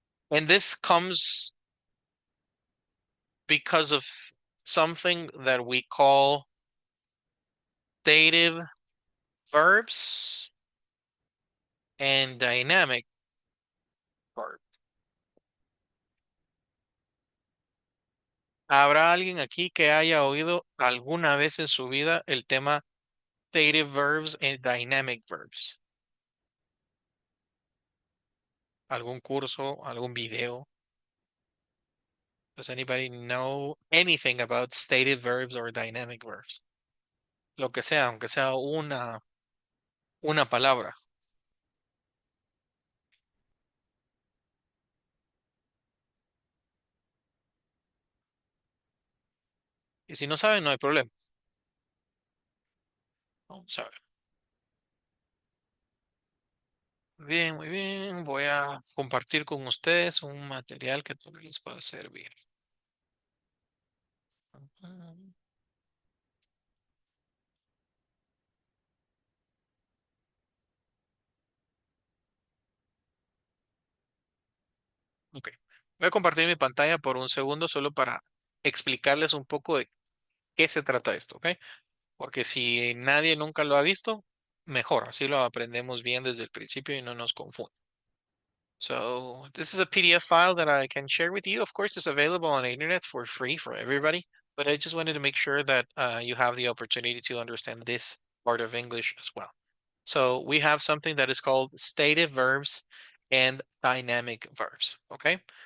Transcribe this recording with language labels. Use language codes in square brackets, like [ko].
[en] And this comes because of something that we call dative verbs and dynamic verbs. [es] ¿Habrá alguien aquí que haya oído alguna vez en su vida el tema [en] dative verbs and dynamic verbs? [es] ¿Algún curso, algún video? [en] Does anybody know anything about stative verbs or dynamic verbs? [es] Lo que sea, aunque sea una palabra. Y si no saben, no hay problema. Vamos a ver. Bien, muy bien. Voy a compartir con ustedes un material que tal vez les pueda servir. Ok. Voy a compartir mi pantalla por un segundo solo para explicarles un poco de qué se trata esto, ¿ok? Porque si nadie nunca lo ha visto, mejor. Así lo aprendemos bien desde el principio y no nos confunde. [en] So this is a PDF file that I can share with you. Of course, it's available on the internet for free for everybody, but I just wanted to make sure that you have the opportunity to understand this part of English as well. So we have something that is called stative verbs and dynamic verbs, okay?